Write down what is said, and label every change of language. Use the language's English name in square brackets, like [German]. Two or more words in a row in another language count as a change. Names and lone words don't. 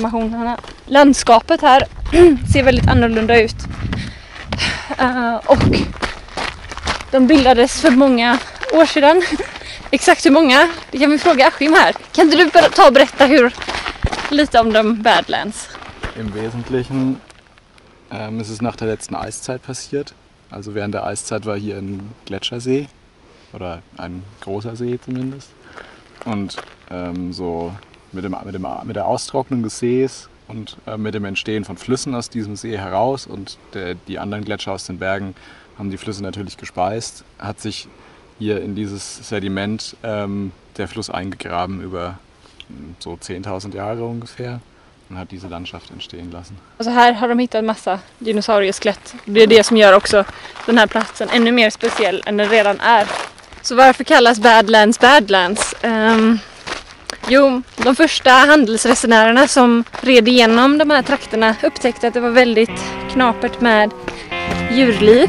[Swedish] Landskapet här ser väldigt annorlunda ut. Och de bildades för många år sedan. Exakt hur många? Det kan vi fråga Askim här. Kan inte du ta och berätta lite om de Badlands? [German] Im Wesentlichen ist es nach der letzten Eiszeit passiert. Also während der Eiszeit war hier ein Gletschersee. Oder ein großer See zumindest. Und so mit der Austrocknung des Sees und mit dem Entstehen von Flüssen aus diesem See heraus und die anderen Gletscher aus den Bergen haben die Flüsse natürlich gespeist, hat sich hier in dieses Sediment der Fluss eingegraben über so 10.000 Jahre ungefähr und hat diese Landschaft entstehen lassen. [Swedish] Alltså här har de hittat massa dinosaurieskelett. Det är det som gör också den här platsen ännu mer speciell än den redan är. Så varför kallas Badlands Badlands? Jo, de första handelsresenärerna som red igenom de här trakterna upptäckte att det var väldigt knapert med djurliv.